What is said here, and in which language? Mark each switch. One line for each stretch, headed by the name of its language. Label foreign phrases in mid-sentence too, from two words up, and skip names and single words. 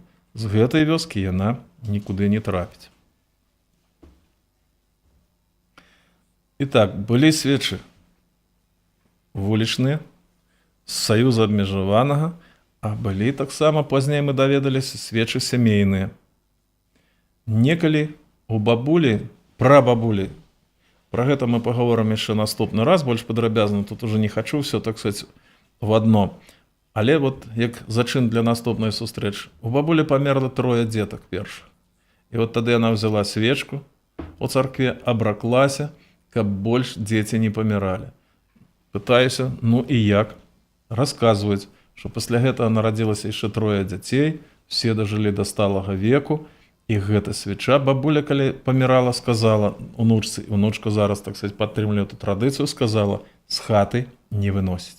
Belarusian: З гэтай вёскі яна нікуды не трапіць. І так, былі свечы вулічныя, з саюза абмежаванага, а былі таксама, пазней мы даведаліся, свечы сямейныя. Некалі у бабулі, прабабулі, пра гэта мы паговорым яшчэ наступны раз, больш падрабязна, тут уже не хачу все,
Russian: так сказать, в одно.
Belarusian: Але вот як зачын для наступнай сустрэчы. У бабулі памерла 3 дзетак першых. І вот тады яна
Russian: взяла свечку
Belarusian: у царкве, абраклася, каб больш дзеці не паміралі. Пытаюся, ну і як? Расказваюць, што пасля гэтага нарадзілася яшчэ 3 дзяцей, все дажылі да сталага веку, і гэта свеча бабуля, калі памірала, сказала унучцы, і унучка зараз,
Russian: так сказать,
Belarusian: падтрымлівае эту традыцыю, сказала: з хаты не выносіць.